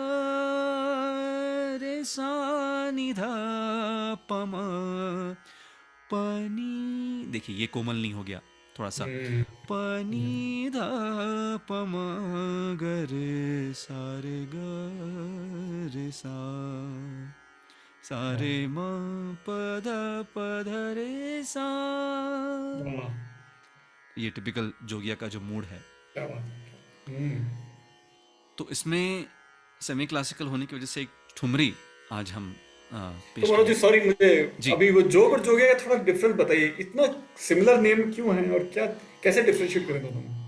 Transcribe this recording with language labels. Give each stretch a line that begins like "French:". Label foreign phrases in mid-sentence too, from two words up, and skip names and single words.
Hindi: रे सा नि ध प म पनी, देखिए ये कोमल नहीं हो गया थोड़ा सा, पनी ध प म ग रे सा रे ग रे सा, सारे म पध पध रे सा. वाह, ये टिपिकल जोगिया का जो मूड है. क्या बात है। तो इसमें
English: semi classical
Hindi: होने की वजह से एक ठुमरी आज हम तो पेश मनोज जी, करेंगे. सॉरी, मुझे जी. अभी वो जोग और जोगिया का थोड़ा डिफरेंस बताइए। इतना
English: similar name
Hindi: क्यों है और क्या, कैसे डिफरेंशिएट करें दोनों में?